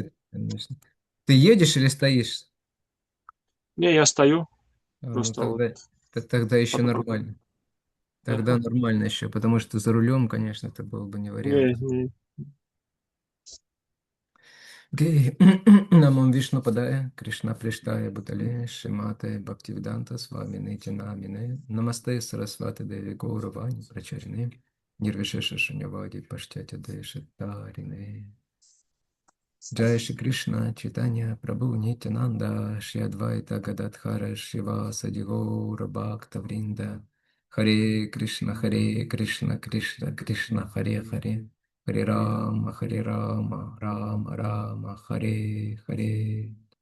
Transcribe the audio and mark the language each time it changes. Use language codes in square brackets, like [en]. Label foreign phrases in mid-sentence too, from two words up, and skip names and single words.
[ru] Конечно. Ты едешь или стоишь? Не, я стою, Ну просто вот тогда еще пока. нормально. Тогда Ага. нормально еще, потому что за рулем, конечно, это был бы не вариант. Не. Окей. [sa] नमो विष्णु पादाय, कृष्ण प्रेष्ठाय भूतले, श्रीमते भक्तिवेदान्त, स्वामिन् इति नामिने, नमस्ते सारस्वते देवे गौरवाणी प्रचारिणे, निर्विशेष शून्यवादि पाश्चात्य देश तारिणे. जय श्री कृष्ण, चैतन्य, प्रभु नित्यानन्द, श्री अद्वैत गदाधर, श्रीवासादि गौर भक्त वृन्द, हरे कृष्ण, कृष्ण कृष्ण, हरे हरे, हरे राम, राम राम, हरे हरे.